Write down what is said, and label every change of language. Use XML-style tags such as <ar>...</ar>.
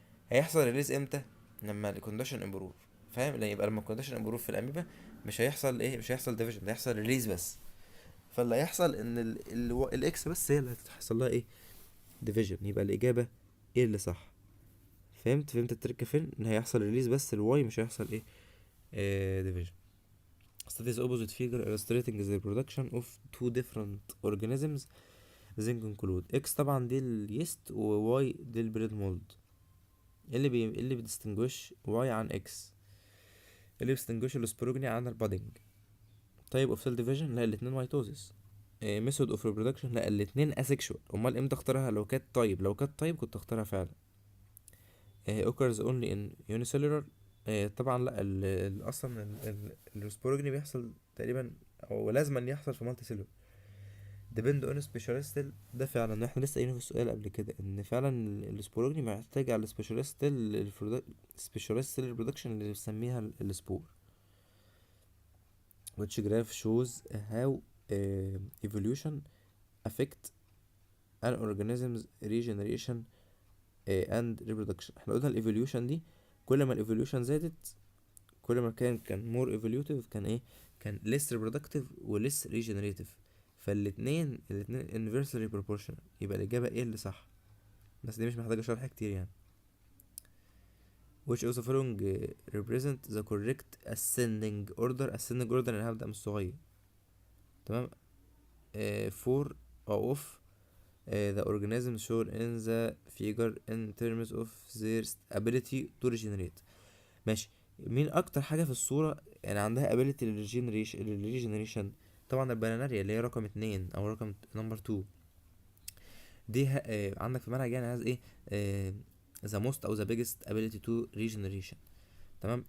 <ar>هيحصل ريليز امتى؟ لما الكونديشن امبروف، فاهم؟ يبقى لما الكونديشن امبروف في الاميبا مش هيحصل ايه، مش هيحصل ديفيجن، هيحصل ريليز بس. فاللي هيحصل ان الاكس بس هي اللي هتحصل لها ايه، ديفيجن، يبقى الاجابه ايه اللي صح. فهمت التركه فين، ان هيحصل ريليز بس الواي، مش هيحصل ايه division.</ar> <en>Studies opposite figure illustrating the production of two different organisms then conclude X</en> <ar>طبعا دي اليست و Y دي البريد مولد. اللي بتستنجوش Y عن X، اللي بتستنجوش السبروجني عن البادنج.</ar> <en>type of cell division</en> <ar>لا الاتنين ميتوزيس.</ar> <en>method of reproduction</en> <ar>لا الاتنين</ar> <en>asexual.</en> <ar>امال امتى اختارها؟ لو كانت type كنت اختارها فعلا.</ar> <en>occurs only in unicellular.</en> <ar>طبعا لا اصلا السبوروجني بيحصل تقريبا او لازم أن يحصل في مالتي سيلول.</ar> <en>depend on specialist cell.</en> <ar>ده فعلا احنا لسه قايلين في السؤال قبل كده ان فعلا السبوروجني محتاج على السبيشالست سبيشالست سيل ريبرودكشن اللي بنسميها السبور.</ar> <en>which graph shows how evolution affect an organism's regeneration and reproduction.</en> <ar>احنا قلنا الايفوليوشن دي كل ما الايفوليوشن زادت كل ما كان</ar> <en>more evolutive،</en> <ar>كان ايه، كان</ar> <en>less reproductive</en> <ar>و</ar> <en>less regenerative.</en> <ar>فالاتنين</ar> <en>inversely proportional.</en> <ar>يبقى الإجابة ايه اللي صح، بس دي مش محتاجة شرح كتير يعني.</ar> <en>which of the following represent the correct ascending order</en> <ar>انا هبدأ من الصغير. تمام.</ar> <en>for of the organisms shown in the figure in terms of their ability to regenerate.</en> <ar>ماشي. مين اكتر حاجة في الصورة يعني عندها ability للريجنريشن؟ طبعا البناناريا اللي هي رقم 2 او رقم نمبر 2 دي عندك في المنهج يعني عايز ايه، the most او</ar> <en>the biggest ability to regeneration.</en> <ar>تمام.</ar>